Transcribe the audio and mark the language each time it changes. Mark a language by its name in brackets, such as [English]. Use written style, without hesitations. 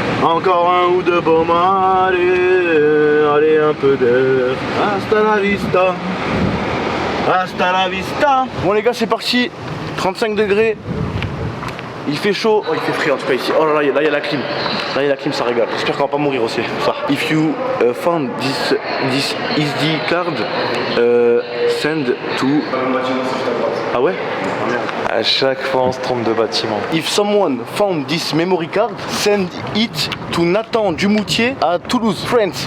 [French] Encore un ou deux baumes, allez un peu d'air. [Spanish] Hasta la vista. Hasta la vista. [French] Bon les gars c'est parti. 35 degrés. Il fait chaud. Oh il fait frais en tout cas ici. Oh là là, il y a la clim. Là il y a la clim, ça régale. J'espère qu'on va pas mourir aussi. Ça. [English] If you found this SD card, send to... [French] Ah ouais? À chaque fois on se trompe de bâtiment. [English] If someone found this memory card, send it to Nathan Dumoutier à Toulouse, France.